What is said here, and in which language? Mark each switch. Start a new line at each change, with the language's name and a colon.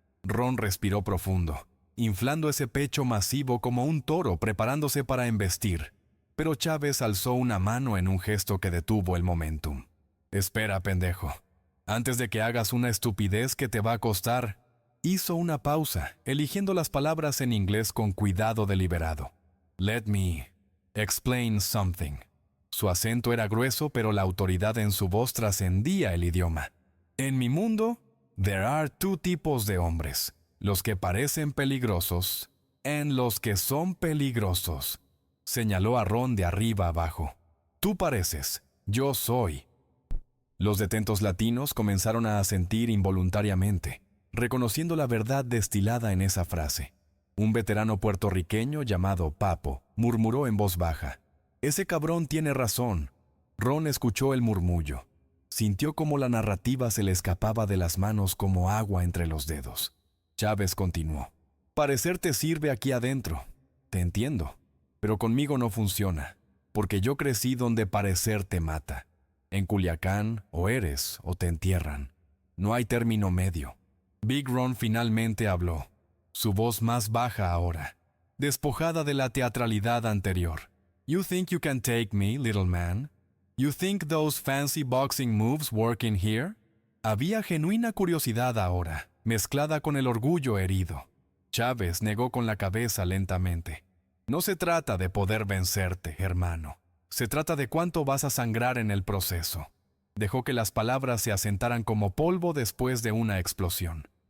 Spanish: Ron respiró profundo, inflando ese pecho masivo como un toro preparándose para embestir. Pero Chávez alzó una mano en un gesto que detuvo el momentum. Espera, pendejo. Antes de que hagas una estupidez que te va a costar. Hizo una pausa, eligiendo las palabras en inglés con cuidado deliberado.
English: Let me explain something.
Spanish: Su acento era grueso, pero la autoridad en su voz trascendía el idioma. En mi mundo,
English: there are two
Spanish: tipos de hombres. Los que parecen peligrosos and los que son peligrosos. Señaló a Ron de arriba abajo. Tú pareces, yo soy. Los detentos latinos comenzaron a asentir involuntariamente, reconociendo la verdad destilada en esa frase. Un veterano puertorriqueño llamado Papo murmuró en voz baja. Ese cabrón tiene razón. Ron escuchó el murmullo. Sintió como la narrativa se le escapaba de las manos como agua entre los dedos. Chávez continuó. Parecer te sirve aquí adentro. Te entiendo. Pero conmigo no funciona, porque yo crecí donde parecer te mata. En Culiacán, o eres o te entierran. No hay término medio. Big Ron finalmente habló, su voz más baja ahora, despojada de la teatralidad anterior.
English: You think you can take me, little man? You think those fancy boxing moves work in here?
Spanish: Había genuina curiosidad ahora, mezclada con el orgullo herido. Chávez negó con la cabeza lentamente. No se trata de poder vencerte, hermano. Se trata de cuánto vas a sangrar en el proceso. Dejó que las palabras se asentaran como polvo después de una explosión.